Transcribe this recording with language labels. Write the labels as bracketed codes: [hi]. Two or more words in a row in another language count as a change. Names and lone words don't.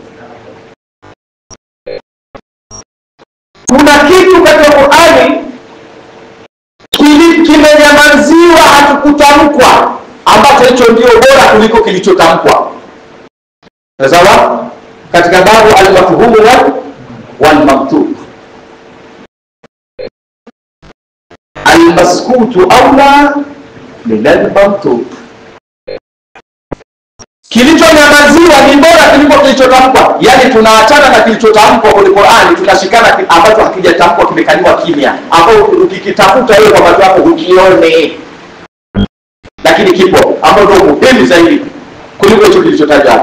[sw] Kuna kitu katika Qur'ani kimenyamaziwa, hakukutamkwa, ambacho hicho ndio bora kuliko kilichotamkwa. Sawa? Katika [ar] باب المفهوم والمنطوق المسكوت أولى من المنطوق, [sw] kilichonyamaziwa ni bora kuliko kilichotamkwa. Yani tunaachana na kilichotamkwa kwenye Qur'ani, tunashikana ambacho hakijatamkwa, kimekaliwa kimya, ambao ukikitafuta wewe kwa macho yako ukione, lakini kipo ambao ndio muhimu zaidi kuliko hicho kilichotajwa.